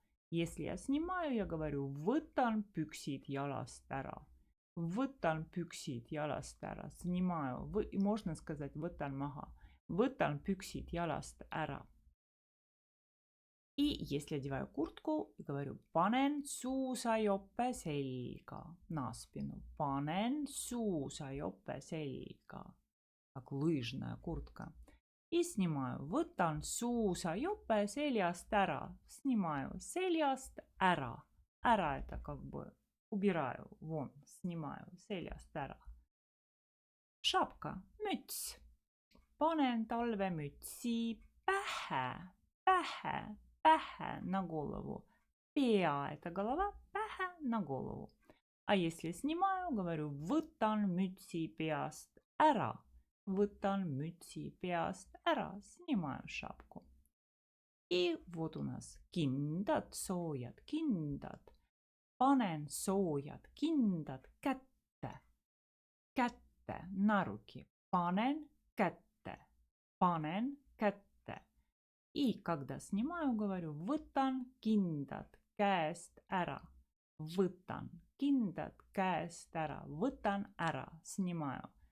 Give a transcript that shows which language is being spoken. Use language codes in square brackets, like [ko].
[ru] Если я снимаю, я говорю [et] võtan püksid jalast ära. Võtan püksid jalast ära. [ru] Снимаю. Можно сказать [et] võtan maha. Võtan püksid jalast ära. [ru] И если одеваю куртку, говорю [et] panen suusajope selga [ru] на спину. [et] Panen suusajope selga. [ru] Как лыжная куртка. И снимаю. [et] Võtan suusajope seljast ära. Снимаю. Seljast ära. [ru] Ära это как бы убираю. Вон. Снимаю. Seljast ära. Шапка. Müts. [et] Panen talvemütsi pähe. Pähe. [ru] Pähe на голову. Pea – это голова, pähe – на голову. А если снимаю, говорю [et] võtan mütsi peast ära. Võtan mütsi peast ära. [ru] Снимаю шапку. И вот у нас [et] kindad, soojad kindad. Panen soojad kindad kätte. Kätte на руки. Panen kätte. Panen kätte. [ru] И когда снимаю, говорю [et] võtan kindad käest ära. Võtan kindad käest ära. Võtan ära. Снимаю.